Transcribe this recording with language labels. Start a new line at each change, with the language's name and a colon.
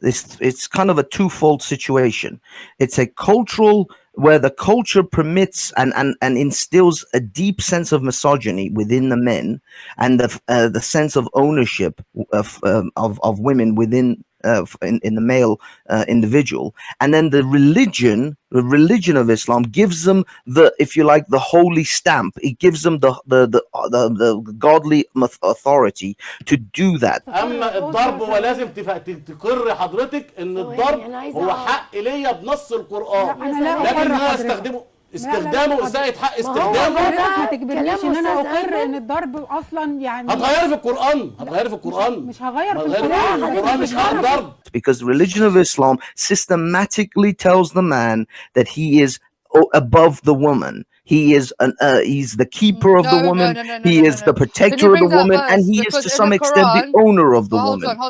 English: It's kind of a twofold situation. It's a cultural, where the culture permits and instills a deep sense of misogyny within the men, and the sense of ownership of women within. In the male individual, and then the religion of Islam gives them if you like, the holy stamp. It gives them the godly authority to do that.
Arabic: اما الضرب ولازم تقر حضرتك ان الضرب هو حق ليا بنص القرآن، لكن انا استخدامه اساءة حق استخدامه. ما تجبرنيش ان انا اقر ان الضرب اصلا يعني هتغيري في القرآن، مش هغير في القرآن، مش هضرب.
English: Because the religion of Islam systematically tells the man that he is above the woman. He is he's the keeper of the woman. He is the protector of the woman, and he is to some extent the owner of the woman.